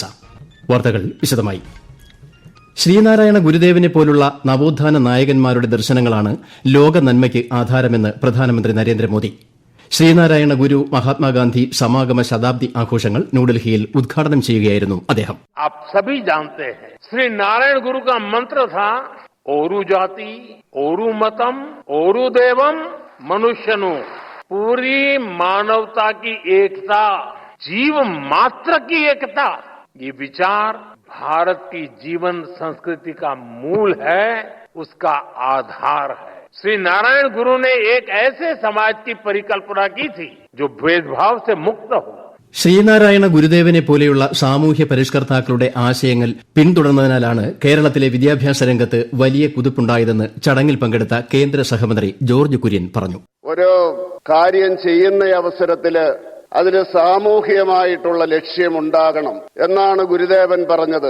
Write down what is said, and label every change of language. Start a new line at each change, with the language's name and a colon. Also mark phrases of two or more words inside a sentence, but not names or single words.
Malayalam: വാർത്തകൾ വിശദമായി. ശ്രീനാരായണ ഗുരുദേവനെ പോലുള്ള നവോത്ഥാന നായകന്മാരുടെ ദർശനങ്ങളാണ് ലോക നന്മയ്ക്ക് ആധാരമെന്ന് പ്രധാനമന്ത്രി നരേന്ദ്രമോദി. ശ്രീനാരായണ ഗുരു മഹാത്മാഗാന്ധി സമാഗമ ശതാബ്ദി ആഘോഷങ്ങൾ ന്യൂഡൽഹിയിൽ ഉദ്ഘാടനം ചെയ്യുകയായിരുന്നു അദ്ദേഹം.
Hindi: आप सभी जानते हैं श्री नारायण गुरु का मंत्र था
Malayalam: ഒരു ജാതി ഒരു മതം ഒരു ദൈവം മനുഷ്യന്.
Hindi: पूरी मानवता की एकता, जीव मात्र की एकता, ये विचार भारत की जीवन संस्कृति का मूल है, उसका आधार है. श्री नारायण गुरु ने एक ऐसे समाज की परिकल्पना की थी जो भेदभाव से मुक्त हो.
Malayalam: ശ്രീനാരായണ ഗുരുദേവനെ പോലെയുള്ള സാമൂഹ്യ പരിഷ്കർത്താക്കളുടെ ആശയങ്ങൾ പിന്തുടർന്നതിനാലാണ് കേരളത്തിലെ വിദ്യാഭ്യാസ രംഗത്ത് വലിയ കുതിപ്പുണ്ടായതെന്ന് ചടങ്ങിൽ പങ്കെടുത്ത കേന്ദ്ര സഹമന്ത്രി ജോർജ് കുര്യൻ പറഞ്ഞു. ഒരു കാര്യം ചെയ്യുന്ന അവസരത്തില് അതിന് സാമൂഹികമായിട്ടുള്ള ലക്ഷ്യമുണ്ടാകണം എന്നാണ് ഗുരുദേവൻ പറഞ്ഞത്.